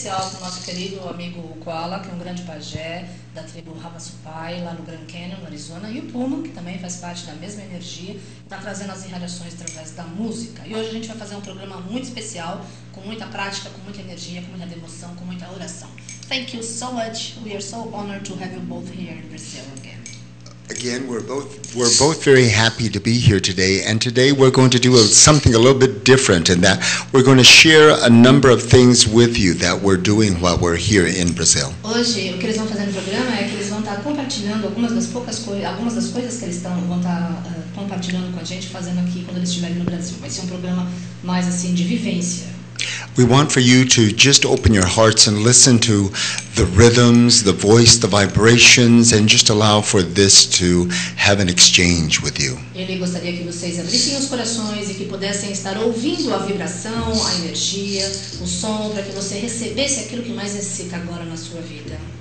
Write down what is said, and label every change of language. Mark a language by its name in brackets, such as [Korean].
[Portuguese] com o nosso querido amigo Uqualla, que é um grande pajé da tribo Pai, lá no Grand Canyon, no Arizona, e o Puma, que também faz parte da mesma energia, está trazendo as irradiações através da música. E hoje a gente vai fazer um programa muito especial, com muita prática, com muita energia, com muita devoção, com muita oração. [English] Thank you so much. We are so honored to have you both here in Brazil again. Again, we're both very happy to be here today, and today we're going to do something a little bit different in that we're going to share a number of things with you that we're doing while we're here in Brazil. [Portuguese] Hoje, o que eles vão fazer no programa é que eles vão estar compartilhando algumas das coisas que eles vão estar compartilhando com a gente, fazendo aqui quando eles estiverem no Brasil. Vai ser um programa mais assim de vivência. [English] We want for you to just open your hearts and listen to the rhythms, the voice, the vibrations, and just allow for this to have an exchange with you. [Portuguese] Ele gostaria que vocês abrissem os corações e que pudessem estar ouvindo a vibração, a energia, o som, para que você recebesse aquilo que mais necessita agora na sua vida.